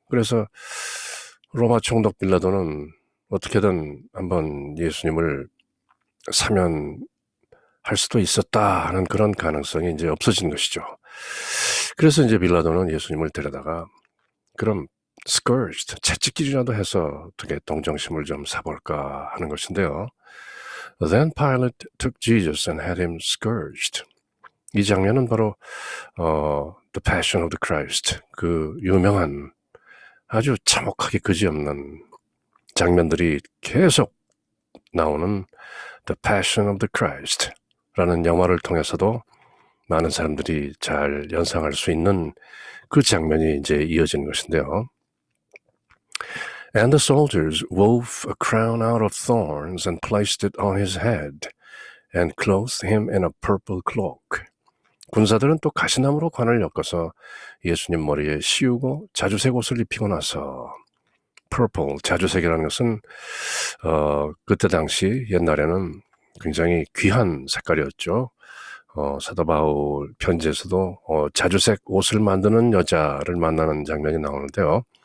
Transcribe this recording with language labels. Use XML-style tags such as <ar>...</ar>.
<ko>그래서 로마 총독 빌라도는 어떻게든 한번 예수님을 사면할 수도 있었다 하는 그런 가능성이 이제 없어진 것이죠. 그래서 이제 빌라도는 예수님을 데려다가 그럼 scourged, 채찍질이라도 해서 어떻게 동정심을 좀 사볼까 하는 것인데요.</ko> <en>Then Pilate took Jesus and had him scourged.</en> <ko>이 장면은 바로 The Passion of the Christ, 그 유명한 아주 참혹하게 그지없는 장면들이 계속 나오는 The Passion of the Christ 라는 영화를 통해서도 많은 사람들이 잘 연상할 수 있는 그 장면이 이제 이어지는 것인데요.</ko> <en>And the soldiers wove a crown out of thorns and placed it on his head and clothed him in a purple cloak.</en> <ko>군사들은 또 가시나무로 관을 엮어서 예수님 머리에 씌우고 자주색 옷을 입히고 나서 purple, 자주색이라는 것은 그때 당시 옛날에는 굉장히 귀한 색깔이었죠. 사도 바울 편지에서도 자주색 옷을 만드는 여자를 만나는 장면이 나오는데요.</ko>